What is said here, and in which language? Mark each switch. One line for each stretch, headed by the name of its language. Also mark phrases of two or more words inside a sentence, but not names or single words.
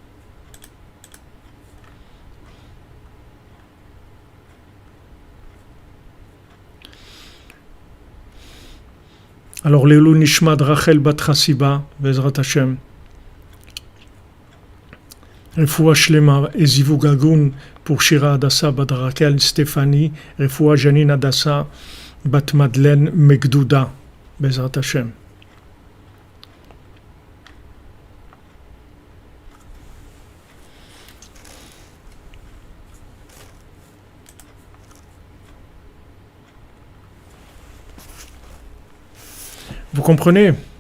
French: Alors, Lélo Nishmad Rachel Bat Chassiba,
Hebrew: בעזרת השם. רפואה שלמה
French: Ezivu Gagoun pour Shira Adassa Bat Raquel Stéphanie. Refoua Janine Adassa Bat Madeleine Megdouda,
Hebrew: בעזרת השם.
French: Vous comprenez?